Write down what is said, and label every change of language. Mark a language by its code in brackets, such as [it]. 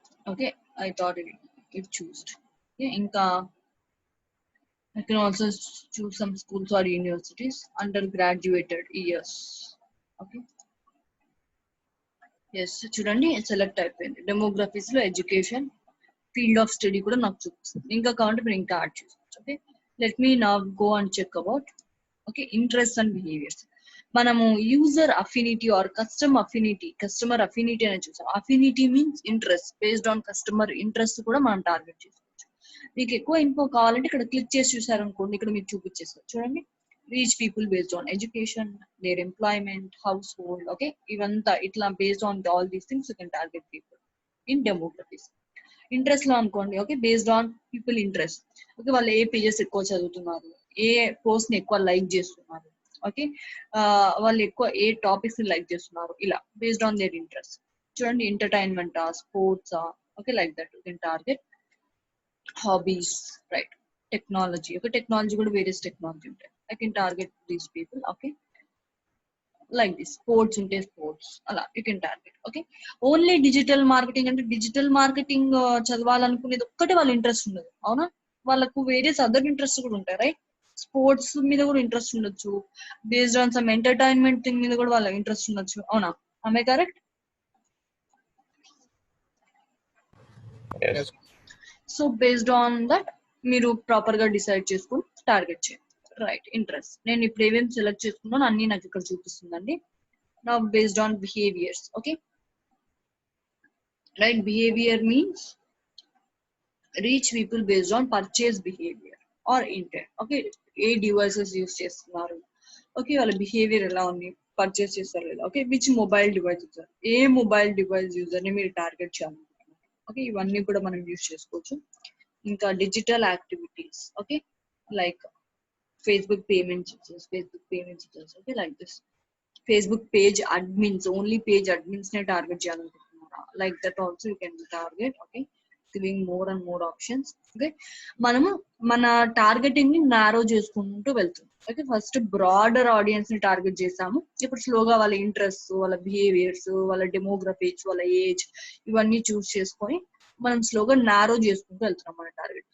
[en] Okay, I thought it choose. Okay, Inka. I can also choose some schools or universities undergraduated years. Okay. [te] Yes, చూడండి select అయిపోయింది. డెమోగ్రఫీస్ లో education field of study కూడా నాకు చూపిస్తుంది. ఇంకా కావాలంటే మీరు ఇంకా యాడ్ చేసుకోవచ్చు. [en] Okay, let me now go and check about okay interest and behaviours. [te] మనము user affinity are customer affinity అనేది చూసాం. Affinity means interest, based on customer interest కూడా మనం టార్గెట్ చేసుకోవచ్చు. మీకు ఎక్కువ ఇన్ఫో కావాలంటే ఇక్కడ క్లిక్ చేసి చూసారనుకోండి, ఇక్కడ మీకు చూపించేస్తారు. [en] చూడండి, reach people based on education, their employment, household. Okay, [te] ఇవంతా ఇట్లా [en] Based on all these things you can target people in demographies. [te] Interest లో అనుకోండి, okay, based on people interest. Okay, వాళ్ళు ఏ పేజెస్ ఎక్కువ చదువుతున్నారు, ఏ పోస్ట్ ని ఎక్కువ లైక్ చేస్తున్నారు, ఓకే, వాళ్ళు ఎక్కువ ఏ టాపిక్స్ ని లైక్ చేస్తున్నారు, ఇలా బేస్డ్ ఆన్ దేర్ ఇంట్రెస్ట్. [en] చూడండి, entertainment, sports, okay, like that you can target. [te] Hobbies, right, technology. Okay, technology కూడా వేరియస్ టెక్నాలజీ ఉంటాయి. [en] I can target these people. Okay, like this. Sports ఉంటే sports, అలా you can target. [te] Okay, only digital marketing అంటే digital marketing చదవాలనుకునేది ఒక్కటే వాళ్ళ interest ఉండదు, అవునా? వాళ్ళకు వేరియస్ అదర్ ఇంట్రెస్ట్ కూడా ఉంటాయి, రైట్? స్పోర్ట్స్ మీద కూడా ఇంట్రెస్ట్ ఉండొచ్చు, based on some entertainment thing మీద కూడా వాళ్ళ ఇంట్రెస్ట్ ఉండొచ్చు, అవునా? [en] am I correct? Yes. [te] So based on that మీరు ప్రాపర్ గా డిసైడ్ చేసుకుని టార్గెట్ చేయండి. Right, interest. నేను ఇప్పుడు ఏమేమి సెలెక్ట్ చేసుకున్నాను అన్ని నాకు ఇక్కడ చూపిస్తుందండి. నా based on behaviours. [en] Okay, right, behaviour means reach people based on purchase behaviour or intent. [te] Okay, ఏ devices use చేస్తున్నారు, ఓకే, వాళ్ళ బిహేవియర్ ఎలా ఉంది, పర్చేస్ చేస్తారు లేదా, okay, which mobile device user, ఏ mobile device user ని మీరు target చేయాలనుకుంటున్నారు. Okay, ఇవన్నీ కూడా మనం యూస్ చేసుకోవచ్చు. [en] ఇంకా digital activities, okay, like Facebook payments users, okay, like this. Facebook page admins, only page admins [te] ne target cheyalanuntunara, [en] like that also you can target. Okay, giving more and more options. [te] Okay, మనము మన targeting ని narrow చేసుకుంటూ వెళ్తాం. Okay, first broader audience ని target చేసాము, ఇప్పుడు స్లోగా వాళ్ళ ఇంట్రెస్ట్, వాళ్ళ బిహేవియర్స్, వాళ్ళ డెమోగ్రఫీస్, వాళ్ళ ఏజ్, ఇవన్నీ చూస్ చేసుకొని మనం స్లోగా నారో చేసుకుంటూ వెళ్తున్నాం మన టార్గెట్.